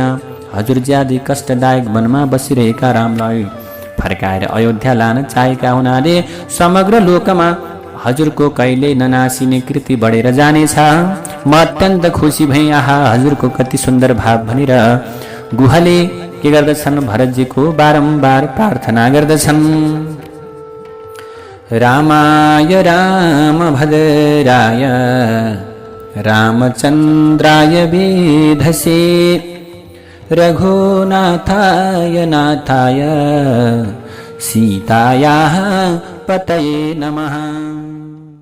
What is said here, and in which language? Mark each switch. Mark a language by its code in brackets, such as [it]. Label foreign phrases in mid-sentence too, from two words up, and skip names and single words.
[ne] हजुर ज्यादै कष्टदायक वनमा बसिरहेका रामलाई फर्काएर अयोध्या लान चाहेका हुनाले समग्र लोकमा हजुरको कहिले ननासिने कृति बढेर जानेछ। म अत्यन्त खुसी भएँ। आहा, हजुरको कति सुन्दर भाव भनेर गुहले के गर्दछन्, भरतजीको बारम्बार प्रार्थना गर्दछन्। [sa] रामाय रामभद्राय रामचन्द्राय वेधसे रघुनाथाय नाथाय सीतायाः पतये नमः।